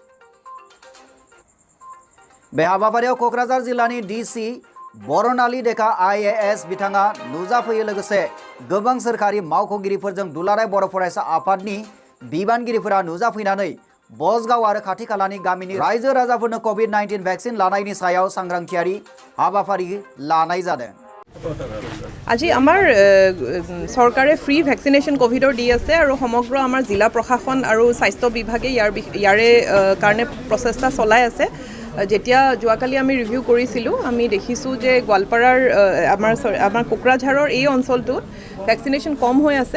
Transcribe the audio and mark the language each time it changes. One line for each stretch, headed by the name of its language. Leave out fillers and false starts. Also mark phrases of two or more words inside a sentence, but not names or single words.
Bodo: बे हाबाफारियाव क'क्राझार जिल्लानि डीसी बरनाली डेका IAS बिथाङा नुजाफैयो लोगोसे गोबां सोरखारि मावख'गिरिफोरजों दुलाराय बर' फरायसा आफादनि बिबानगिरिफोरा नुजाफैनानै बसगाव आरो खाथि खालानि गामिनि रायजो राजाफोरनो
English: COVID-19 vaccine
Bodo: लानायनि सायाव सांग्रांथियारि हाबाफारि लानाय जादों।
Assamese: আজি আমাৰ চৰকাৰে
English: free vaccination COVID
Assamese: দি আছে আৰু সমগ্ৰ আমাৰ জিলা প্ৰশাসন আৰু স্বাস্থ্য বিভাগে ইয়াৰে কাৰণে প্ৰচেষ্টা চলাই আছে। যেতিয়া যোৱাকালি আমি ৰিভিউ কৰিছিলোঁ আমি দেখিছোঁ যে গোৱালপাৰাৰ আমাৰ কোকৰাঝাৰৰ এই অঞ্চলটোত ভেকচিনেশ্যন কম হৈ আছে।